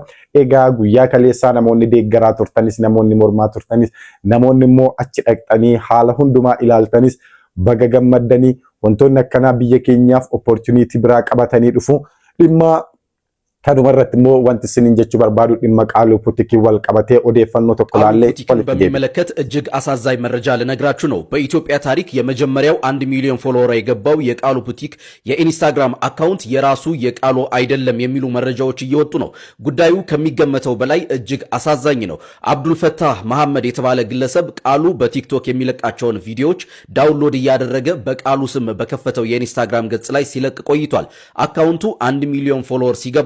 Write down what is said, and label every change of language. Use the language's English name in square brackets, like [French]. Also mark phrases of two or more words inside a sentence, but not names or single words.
[Oromo] Egaa guyyaa kaleessaa namoonni deeggaraa turtanis namoonni mormaa turtanis namoonni immoo achi dhaqxanii haala hundumaa ilaaltanis baga gammaddanii wantoonni akkanaa biyya keenyaaf opportunity biraa qabatanii dhufu dhimma kanuma irratti immoo wanti isiniin jechuu barbaadu dhimma qaaluu putikii wal qabatee odeeffannoo tokko laallee [Amharic] በሚመለከት እጅግ አሳዛኝ መረጃ ልነግራችሁ ነው። በኢትዮጵያ ታሪክ የመጀመሪያው 1 ሚሊዮን ፎሎወር የገባው የቃሉ ፑቲክ የኢንስታግራም አካውንት የራሱ የቃሉ አይደለም የሚሉ መረጃዎች እየወጡ ነው። ጉዳዩ ከሚገመተው በላይ እጅግ አሳዛኝ ነው። አብዱልፈታህ መሐመድ የተባለ ግለሰብ ቃሉ በቲክቶክ የሚለቃቸውን ቪዲዮዎች ዳውንሎድ እያደረገ በቃሉ ስም በከፈተው የኢንስታግራም ገጽ ላይ ሲለቅ ቆይቷል። አካውንቱ 1 ሚሊዮን ፎሎወር ሲገባለት